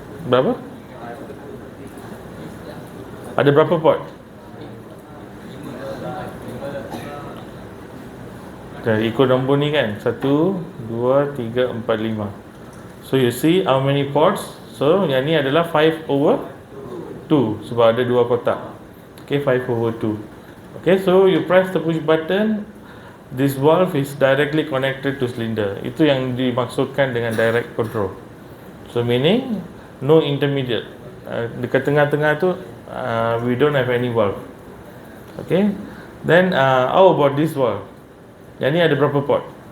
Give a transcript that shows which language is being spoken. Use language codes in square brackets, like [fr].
[ms] Berapa? Ada berapa port? Dah ikut nombor ni kan, 1, 2, 3, 4, 5. [en] So you see how many ports. [ms] So yang ni adalah 5/2, sebab ada dua kotak. [en] Okay, 5/2. Okay, so you press the push button, this valve is directly connected to cylinder. [ms] Itu yang dimaksudkan dengan direct control. So meaning no intermediate. [en] Dekat tengah-tengah tu we don't have any valve. Okay, then how about this valve? Yang ni ada berapa port?